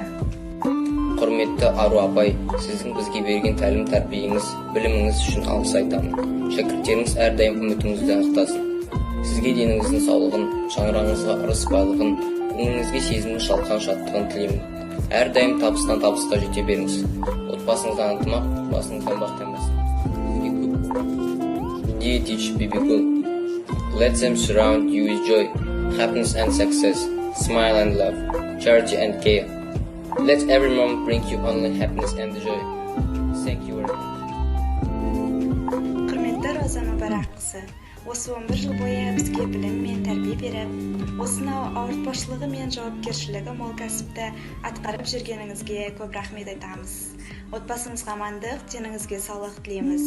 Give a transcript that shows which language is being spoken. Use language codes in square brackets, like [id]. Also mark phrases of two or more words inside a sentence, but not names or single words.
[kk] Құрметті Ару апай, сіздің бізге берген тәлім-тәрбиеңіз, біліміңіз үшін алғыс айтамын. Шәкірттеріңіз әрдайым үмітіңізді ақтасын. Сізге деніңіздің саулығын, шаңырағыңызға ырыс байлығын, көңіліңізге сезімнің шалқан шаттығын тілеймін. Әрдайым табыстан табысқа жете беріңіз. Отбасыңыздан ынтымақ, басыңыздан бақ таймасын. [en] Dear teacher Bibikul, let them surround you with joy, happiness and success, smile and love, charity and care. Let every moment bring you only happiness and joy. Thank you very much. [kk] Құрметті Роза Мүбәраққызы, осы 11 жыл бойы бізге білім мен тәрбие беріп, осынау ауыртпашылығы мен жауапкершілігі мол кәсіпті атқарып жүргеніңізге көп рахмет айтамыз. Отбасыңызға амандық, деніңізге саулық тілейміз.